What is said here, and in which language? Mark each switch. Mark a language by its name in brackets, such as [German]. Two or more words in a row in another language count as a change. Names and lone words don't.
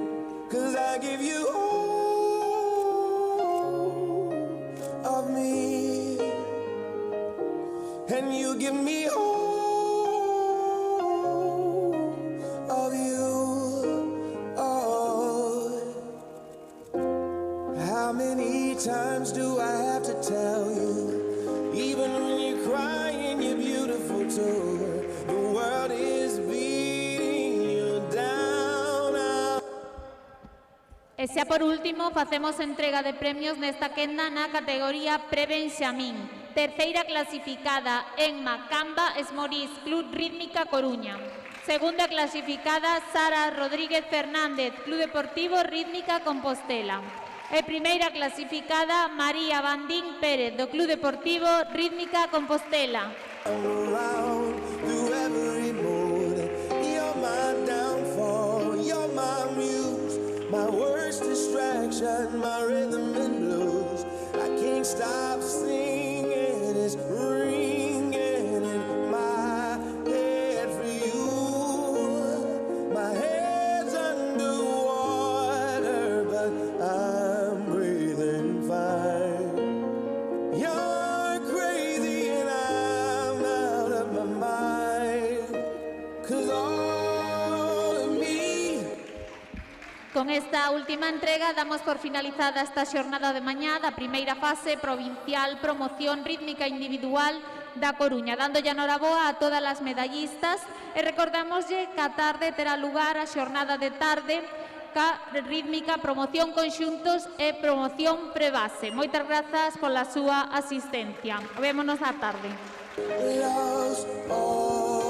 [English] 'Cause I give you all of me, and you give me all of you. Oh, how many times do I have to tell you? Even when you're crying, you're beautiful too. The world is beating you down. [Galician] E xa por último, facemos entrega de premios nesta quenda na categoría Pre-Benxamín. Terceira clasificada, Enma Camba Esmorís, Club Rítmica Coruña. Segunda clasificada, Sara Rodríguez Fernández, Club Deportivo Rítmica Compostela. E primeira clasificada, María Bandín Pérez, do Club Deportivo Rítmica Compostela. [English] Around through every mood. You're my downfall, my worst distraction, my rhythm and blues. stop singing, it's ringing in my head for you. My head's underwater, but I'm breathing fine. You're crazy and I'm out of my mind, 'cause all of me. [Galician] Con esta última entrega damos por finalizada esta xornada de mañá da primeira fase provincial promoción rítmica individual da Coruña, dándolle a noraboa a todas as medallistas e recordamoslle que a tarde terá lugar a xornada de tarde ca rítmica promoción conxuntos e promoción prebase. Moitas grazas pola súa asistencia. Vémonos á tarde. [English] Lost all